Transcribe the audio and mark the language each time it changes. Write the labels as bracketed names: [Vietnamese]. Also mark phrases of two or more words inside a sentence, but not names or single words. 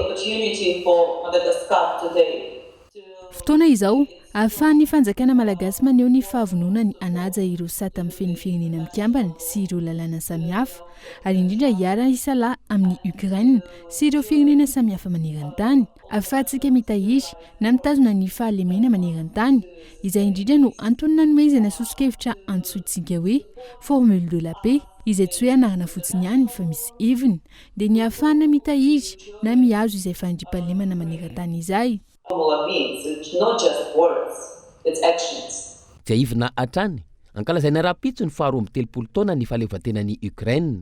[Malagasy] Fotoana izao ahafahan'ny fanjakana malagasy maneho ny fahavononany anaja ireo sata amin'ny feny firenena mikambana sy ireo lalàna samihafa ary indrindra hiara isalahy amin'ny Ukraine sy ireo firenena samihafa maneran-tany ahafahantsika mitahiry na mitazona ny fahalemena maneran-tany izay indrindra no antony nanomezana sosokevitra antsointsika hoe [French] formule de la paix [Malagasy] izay tsy hoe anarana fotsiny ihany fa misy heviny dia ny ahafahana mitahiry na mihazo izay fandriam-pahalemana maneran-tany izay. Dia ivina hatrany ankalazaina rapitso ny 12 taona ny fahaleovantenan'ny Ukraine.